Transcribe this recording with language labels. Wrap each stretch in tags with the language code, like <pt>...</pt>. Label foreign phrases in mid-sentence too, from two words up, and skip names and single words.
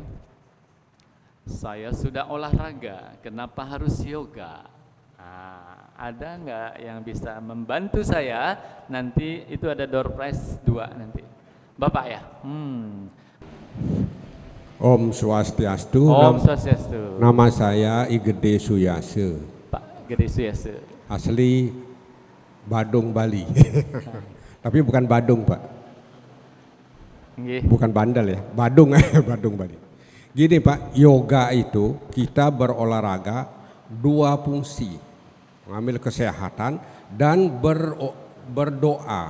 <id>Saya sudah olahraga, kenapa harus yoga? Nah, ada nggak yang bisa membantu saya? Nanti itu ada door prize 2 nanti. Bapak ya?</id> <ban>Om Swastiastu. Om Swastiastu.</ban> <id>Nama saya I Gede Suyase. Pak Gede Suyase. Asli Badung, Bali. Tapi bukan Badung, Pak. Nggih. Bukan bandel ya, Badung. Badung, Bali. Gini Pak, yoga itu kita berolahraga 2 fungsi. Mengambil kesehatan dan berdoa.</id>